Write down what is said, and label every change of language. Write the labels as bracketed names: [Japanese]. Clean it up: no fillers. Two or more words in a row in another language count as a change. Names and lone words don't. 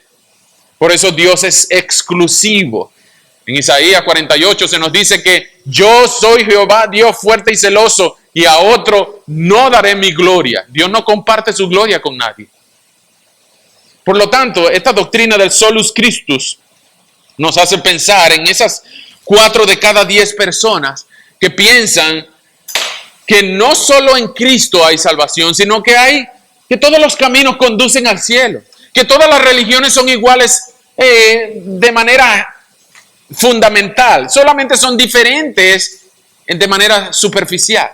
[Spanish] Por eso Dios es exclusivo. En Isaías 48 se nos dice que yo soy Jehová, Dios fuerte y celoso, y a otro no daré mi gloria. Dios no comparte su gloria con nadie. Por lo tanto, esta doctrina del [Latin] solus Christus [Spanish] nos hace pensar en esas 4 de cada 10 personas que piensan que no solo en Cristo hay salvación, sino que todos los caminos conducen al cielo, que todas las religiones son iguales de manera fundamental, solamente son diferentes de manera superficial.